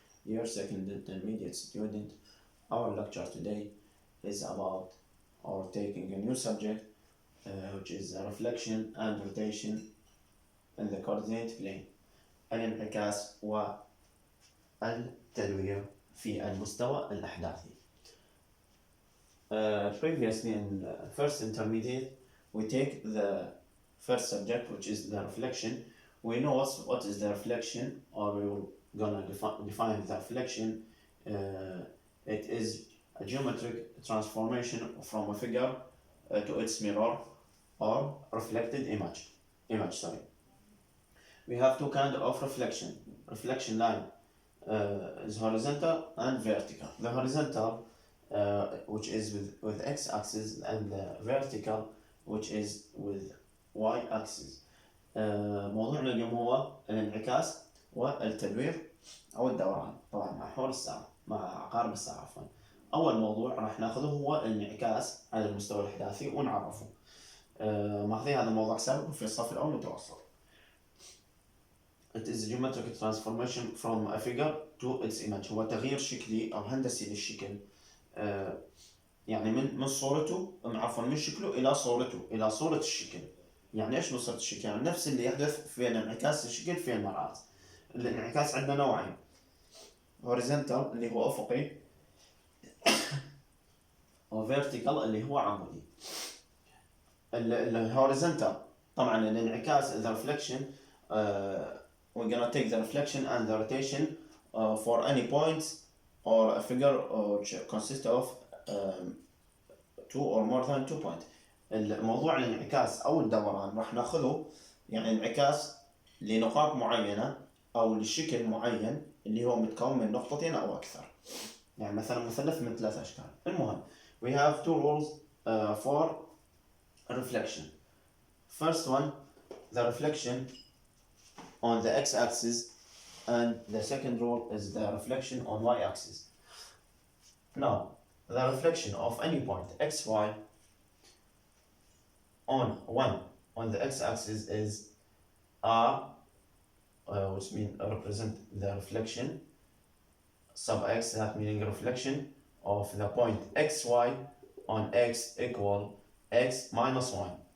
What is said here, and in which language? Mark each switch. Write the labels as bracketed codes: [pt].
[en] Dear second intermediate student, our lecture today is about or taking a new subject which is reflection and rotation in the coordinate plane. [ar] الانعكاس والتدوير في المستوى الاحداثي. [en] Previously in first intermediate we take the first subject which is the reflection. We know what is the reflection, or we're gonna define the reflection. It is a geometric transformation from a figure to its mirror or reflected image. We have two kinds of reflection. Reflection line is horizontal and vertical. The horizontal which is with x-axis, and the vertical which is with y-axis. [ar] موضوعنا اليوم هو الانعكاس والتدوير أو الدوران، طبعا مع حول الساعة، مع عقارب الساعة عفوا. أول موضوع راح ناخذه هو الانعكاس على المستوى الأحداثي ونعرفه. ماخذين هذا الموضوع سابق في الصف الأول متوسط. [en] It is a geometric transformation from a figure to its image. [ar] هو تغيير شكلي أو هندسي للشكل. يعني من صورته، عفوا من شكله إلى صورته، إلى صورة الشكل. يعني ايش صورة الشكل؟ يعني نفس اللي يحدث في انعكاس الشكل في المرآة. الانعكاس عندنا نوعين. horizontal اللي هو أفقي، و vertical اللي هو عمودي. الهوريزونتال طبعا الانعكاس [en] the reflection we're gonna take the reflection and the rotation for any points or a figure which consists of two or more than 2 points. [ar] الموضوع الانعكاس أو الدوران راح ناخذه يعني انعكاس لنقاط معينة أو لشكل معين اللي هو متكون من نقطتين أو أكثر. يعني مثلا مثلث من 3 أشكال. المهم [en] we have two rules for reflection. First one, the reflection on the x-axis, and the second rule is the reflection on y-axis. Now, the reflection of any point x, y on the x-axis is r, which means represent the reflection, sub x, that meaning reflection of the point xy on x equal x minus 1.